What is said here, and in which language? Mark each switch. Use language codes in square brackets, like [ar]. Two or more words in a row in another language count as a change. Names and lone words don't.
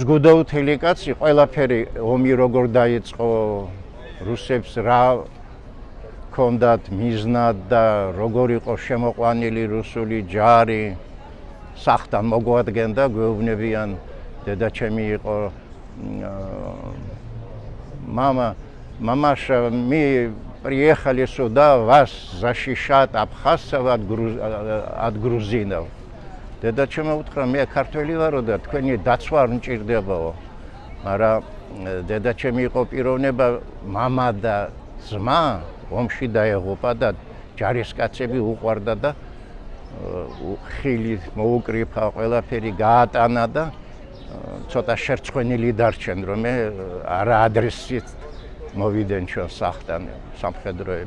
[ka] გუდაუთელი კაცი, ყველაფერი ომი როგორ დაიწყო, რუსებს რა ჰქონდათ მიზნად და როგორ იყო შემოყვანილი რუსული ჯარი, სახთან მოგვადგენდა, გვეუბნებიან, დედაჩემი იყო [ru] мамаша, мы приехали сюда вас защищать абхазцев от грузинов. [ka] დედაჩემი უთხრა, მე ქართველი ვარო და თქვენი დაცვა არ მჭირდებაო. მაგრამ დედაჩემი იყო პიროვნება, мама და ძმა ომში დაეღუპა და ჯარისკაცები უყვარდა და ხილი მოუკრიფა, ყველაფერი გაატანა და ცოტა შერცხვენილი დარჩენ, რომ მე არა ადრესით მოვიდნენ ჩვენ სახლთან სამხედროები.